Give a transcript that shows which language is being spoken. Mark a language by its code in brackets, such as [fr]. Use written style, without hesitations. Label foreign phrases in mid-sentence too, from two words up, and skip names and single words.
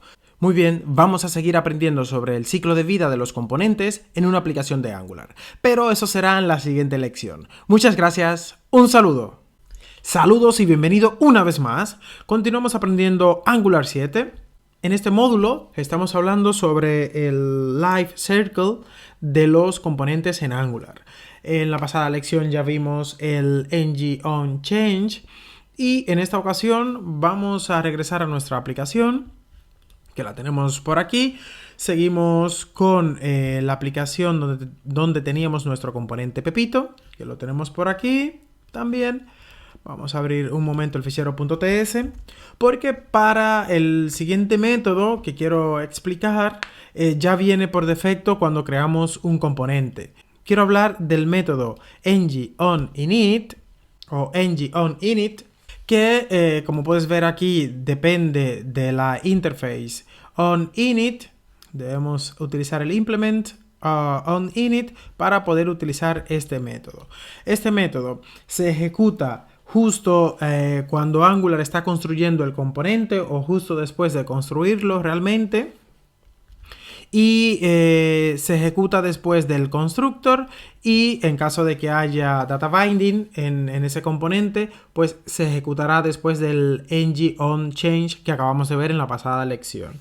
[es] Muy bien, vamos a seguir aprendiendo sobre el ciclo de vida de los componentes en una aplicación de Angular, pero eso será en la siguiente lección. Muchas gracias, un saludo. Saludos y bienvenido una vez más. Continuamos aprendiendo Angular 7. En este módulo estamos hablando sobre el [en] life cycle [es] de los componentes en Angular. En la pasada lección ya vimos el ng-on-change y en esta ocasión vamos a regresar a nuestra aplicación, que la tenemos por aquí. Seguimos con la aplicación donde teníamos nuestro componente Pepito, que lo tenemos por aquí también. Vamos a abrir un momento el fichero .ts, porque para el siguiente método que quiero explicar ya viene por defecto cuando creamos un componente. Quiero hablar del método ng-on-init o ng-on-init, que como puedes ver aquí depende de la interface on-init. Debemos utilizar el implement on-init para poder utilizar este método. Este método se ejecuta justo cuando Angular está construyendo el componente o justo después de construirlo realmente. Y se ejecuta después del constructor y en caso de que haya [en] data binding [es] en ese componente, pues se ejecutará después del ng-on-change que acabamos de ver en la pasada lección.